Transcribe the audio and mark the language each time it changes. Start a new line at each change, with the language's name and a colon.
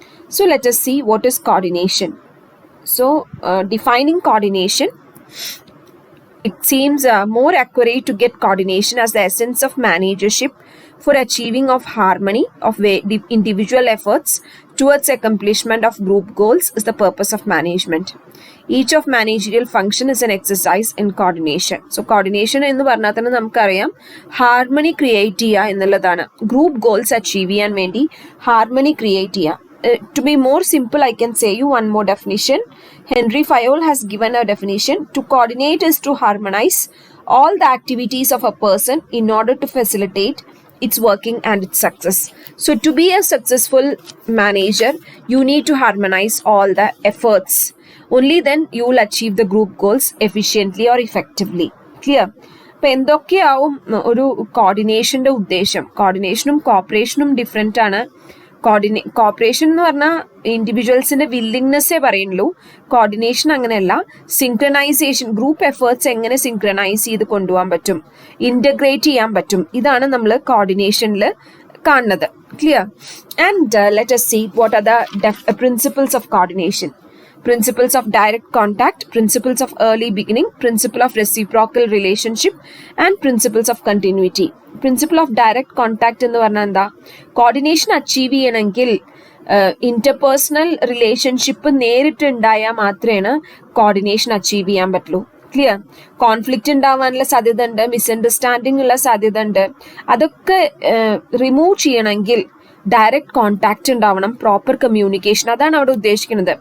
English: So let us see what is coordination. So defining coordination, it seems more accurate to get coordination as the essence of managership for achieving of harmony of individual efforts towards accomplishment of group goals is the purpose of management. Each of managerial function is an exercise in coordination.
Malayalam: So coordination എന്ന് പറഞ്ഞാൽ തന്നെ നമുക്കറിയാം harmony create ചെയ്യുക എന്നുള്ളതാണ്. Group goals achieve ചെയ്യാൻ വേണ്ടി harmony create ചെയ്യുക.
English: To be more simple, I can say you one more definition. Henry Fayol has given a definition. To coordinate is to harmonize all the activities of a person in order to facilitate its working and its success. So to be a successful manager, you need to harmonize all the efforts. Only then you will achieve the group goals efficiently or effectively. Clear?
Malayalam: അപ്പം എന്തൊക്കെയാവും ഒരു കോർഡിനേഷൻ്റെ ഉദ്ദേശം? കോർഡിനേഷനും കോപ്പറേഷനും different ആണ്. Corporation എന്ന് പറഞ്ഞാൽ ഇൻഡിവിജ്വൽസിന്റെ വില്ലിങ്നെസ്സേ പറയുള്ളൂ. Coordination അങ്ങനെയല്ല. Synchronisation, group efforts എങ്ങനെ synchronise ചെയ്ത് കൊണ്ടുപോകാൻ പറ്റും, ഇന്റഗ്രേറ്റ് ചെയ്യാൻ പറ്റും, ഇതാണ് നമ്മൾ കോർഡിനേഷനിൽ കാണുന്നത്. Clear?
English: And let us see what are the principles of coordination. Principles of direct contact, principles of early beginning, principle of reciprocal relationship, and principles of continuity. Principle of direct contact
Malayalam: എന്ന് പറഞ്ഞാൽ എന്താ? Coordination achieve ചെയ്യണമെങ്കിൽ interpersonal relationship നേരിട്ട് ഉണ്ടായാൽ മാത്രമേ coordination achieve ചെയ്യാൻ പറ്റുള്ളൂ. Clear? Conflict ഉണ്ടാവാനുള്ള സാധ്യത ഉണ്ട്, മിസ്അണ്ടർസ്റ്റാൻഡിംഗ് ഉള്ള സാധ്യത ഉണ്ട്. അതൊക്കെ റിമൂവ് ചെയ്യണമെങ്കിൽ ഡയറക്റ്റ് കോണ്ടാക്ട് ഉണ്ടാവണം, പ്രോപ്പർ കമ്മ്യൂണിക്കേഷൻ, അതാണ് അവിടെ ഉദ്ദേശിക്കുന്നത്.